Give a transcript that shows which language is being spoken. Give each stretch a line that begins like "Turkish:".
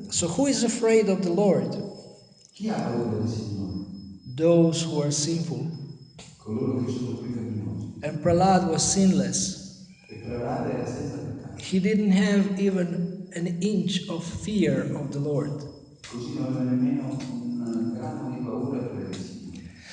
English: So who is afraid of the Lord?
Italian: Chi ha paura del Signore?
English: Those who are sinful.
Italian: Coloro che sono peccaminosi.
English: And Prahlad was sinless.
Italian: E Prahlada era senza peccato.
English: He didn't have even an inch of fear of the Lord.
Italian: Così non aveva nemmeno un grammo di paura per il Signore.